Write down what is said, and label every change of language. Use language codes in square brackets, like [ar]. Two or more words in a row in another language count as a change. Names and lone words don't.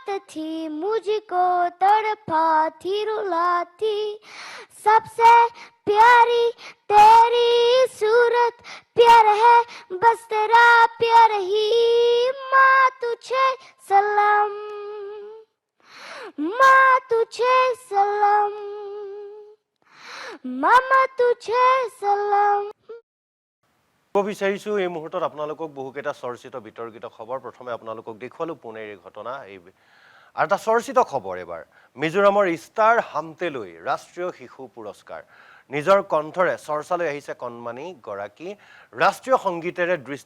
[hi] थी मुझको तड़पाती रुलाती सबसे प्यारी तेरी सूरत प्यार है बस तेरा प्यार ही माँ तुझे सलाम माँ तुझे सलाम मामा तुझे सलाम [as] বিচাৰিছো এই মুহূৰ্তত আপোনালোকক বহুকেইটা চৰ্চিত বিতৰ্কিত খবৰ প্ৰথমে আপোনালোকক দেখুৱালো পুনেৰ এই ঘটনা এই আৰু এটা চৰ্চিত খবৰ এবাৰ মিজোৰামৰ ষ্টাৰ হামটেলৈ ৰাষ্ট্ৰীয় শিশু পুৰস্কাৰ নিজৰ কণ্ঠৰে চৰ্চালৈ আহিছে কণমানি গৰাকী ৰাষ্ট্ৰীয় সংগীতেৰে দৃষ্টি